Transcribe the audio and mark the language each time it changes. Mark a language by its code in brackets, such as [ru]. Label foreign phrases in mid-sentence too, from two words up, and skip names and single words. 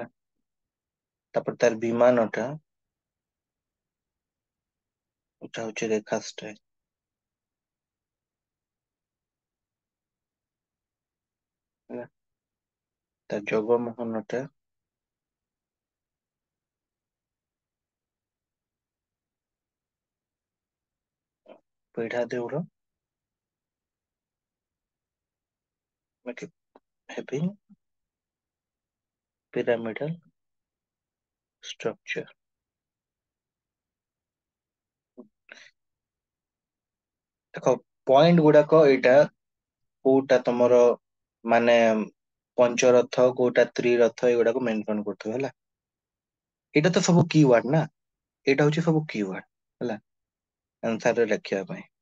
[or] ତାପରେ ତାର ବିମାନ ଟା ଏଟା ହଉଛି ରେଖା ଷ୍ଟାଇଲ ତା ଜଗମୋହନ ଟା ପୀଢା ଦେଉଳ [en] having pyramidal structure। [or] ଦେଖ ପଏଣ୍ଟ ଗୁଡାକ ଏଇଟା କୋଉଟା ତମର ମାନେ ପଞ୍ଚରଥ କୋଉଟା ତ୍ରିରଥ ଏଗୁଡାକୁ ମେନସନ କରୁଥିବ ହେଲା। ଏଇଟା ତ ସବୁ [en] key word [or] ନା, ଏଇଟା ହଉଛି ସବୁ [en] key word [or] ହେଲା ଆନ୍ସର ରେ ଲେଖିବା ପାଇଁ।